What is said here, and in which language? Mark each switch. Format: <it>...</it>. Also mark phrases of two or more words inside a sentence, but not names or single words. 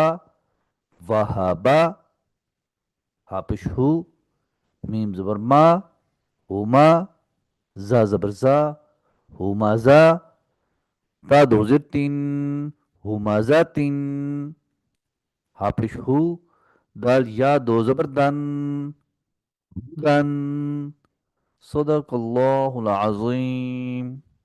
<ur>وہابا، ہا پش ہو، میم زبر ما، ہوما، زا زبر زا، ہومازا، تا دو زیر تین، ہومازا تین، ہا پش ہو، دال یا دو زبر دن، دن،</ur> <ar>صدق اللہ العظیم.</ar>